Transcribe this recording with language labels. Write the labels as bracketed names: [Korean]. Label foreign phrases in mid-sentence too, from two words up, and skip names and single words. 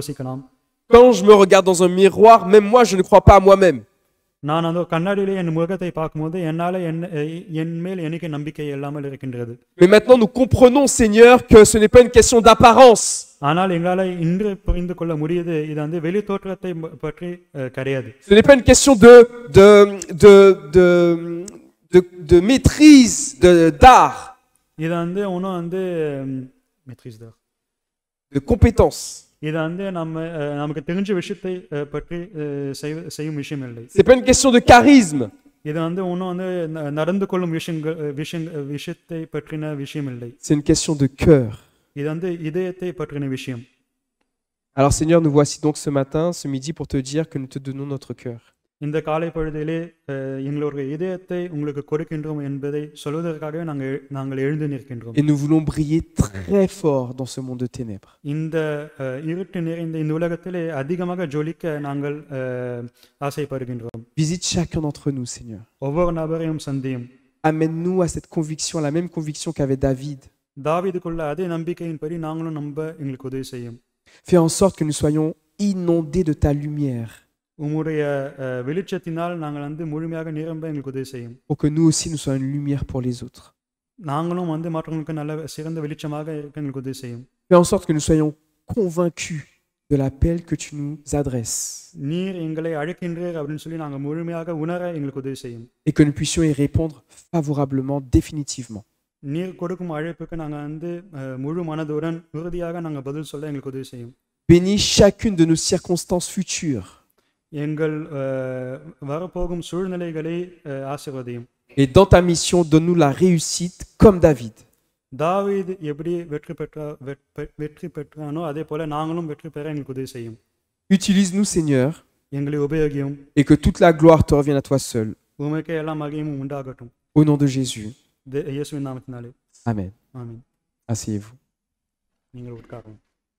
[French] Quand je me regarde dans un miroir, même moi je ne crois pas à moi-même. [Tamil] நான் அந்த கண்ணாடியிலே என் முகத்தை பார்க்கும்போது என்னால் என் மேல் எனக்கு நம்பிக்கை இல்லாமல் இருக்கின்றது. [French] Mais maintenant, nous comprenons, Seigneur, que ce n'est pas une question d'apparence. [Tamil] ஆனால் எங்களால் இன்று புரிந்து கொள்ள முடியுது, இது வந்து வெளி தோற்றத்தை பற்றி கிடையாது. [French] Ce n'est pas une question de maîtrise d'art, [Tamil] இது வந்து ஒன்றும் வந்து [French] maîtrise d'art. de compétence. [Tamil] இது வந்து நமக்கு தெரிஞ்ச விஷயத்தை பற்றி செய்யும் விஷயம் இல்லை. [French] C'est pas une question de charisme. [Tamil] இது வந்து ஒன்றும் வந்து நடந்து கொள்ளும் விஷயத்தை பற்றின விஷயம் இல்லை. [French] C'est une question de cœur. [Tamil] இது வந்து இதயத்தை பற்றின விஷயம். [French] Alors Seigneur, nous voici donc ce matin, ce midi, pour te dire que nous te donnons notre cœur. [Tamil] இந்த காலை பொழுதிலே எங்களுடைய இதயத்தை உங்களுக்கு கொடுக்கின்றோம் என்பதை சொல்வதற்காகவே நாங்கள் எழுந்து நிற்கின்றோம். [French] Et nous voulons briller très fort dans ce monde de ténèbres. [Tamil] இந்த இருட்டு நிறைந்த இந்த உலகத்திலே அதிகமாக ஜொலிக்க நாங்கள் ஆசைப்படுகின்றோம். [French] Visite chacun d'entre nous, Seigneur. [Tamil] ஒவ்வொரு நபரையும் சந்தியும். [French] Amène-nous à cette conviction, à la même conviction qu'avait David. [Tamil] தாவீதுக்குள்ள அதே நம்பிக்கையின்படி நாங்களும் எங்களுக்கு உதவி செய்யும். [French] Fais en sorte que nous soyons inondés de ta lumière. [Tamil] உம்முடைய வெளிச்சத்தினால் நாங்கள் வந்து முழுமையாக நிரம்ப எங்களுக்கு உதவி செய்யும். [French] Pour que nous aussi nous soyons une lumière pour les autres. [Tamil] நாங்களும் வந்து மற்றவங்களுக்கு நல்ல சிறந்த வெளிச்சமாக இருக்க எங்களுக்கு உதவி செய்யும். [French] Fais en sorte que nous soyons convaincus de l'appel que tu nous adresses. [Tamil] நீர் எங்களை அழைக்கின்றீர் அப்படின்னு சொல்லி நாங்கள் முழுமையாக உணர எங்களுக்கு உதவி செய்யும். [French] Et que nous puissions y répondre favorablement, définitivement. [Tamil] நீர் கொடுக்கும் அழைப்புக்கு நாங்கள் வந்து முழு மனதுடன் உறுதியாக நாங்கள் பதில் சொல்ல எங்களுக்கு உதவி செய்யும். [French] Bénis chacune de nos circonstances futures. [Tamil] எங்கள் வரப்போகும் சூழ்நிலைகளை ஆசீர்வதியும். [French] Et dans ta mission, donne-nous la réussite comme David. [Tamil] தாவீது எப்படி வெற்றி பெற்றானோ அதே போல நாங்களும் வெற்றி பெற எங்களுக்கு உதவி செய்யும். [French] Utilise-nous, Seigneur, [Tamil] எங்களை உபயோகியும். [French] et que toute la gloire te revienne à toi seul. [Tamil] உமக்கே எல்லா மகிமையும் உண்டாகட்டும். [French] Au nom de Jésus. [Tamil] இயேசுவின் நாமத்தினாலே. [French] Amen. [Tamil] ஆமென். [French] Asseyez-vous. [Tamil] நீங்கள் உட்காருங்க.